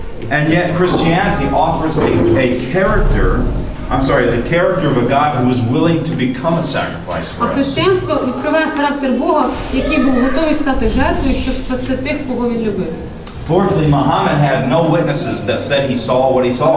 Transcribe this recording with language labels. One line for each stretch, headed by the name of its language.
English: And yet Christianity offers a character. The character of a God who is willing to become a sacrifice
Ukrainian: А
English: for us.
Ukrainian: християнство відкриває характер Бога, який був готовий стати жертвою, щоб спасти тих, кого він любив.
English: Fourthly, Muhammad had no witnesses that said he saw what he saw.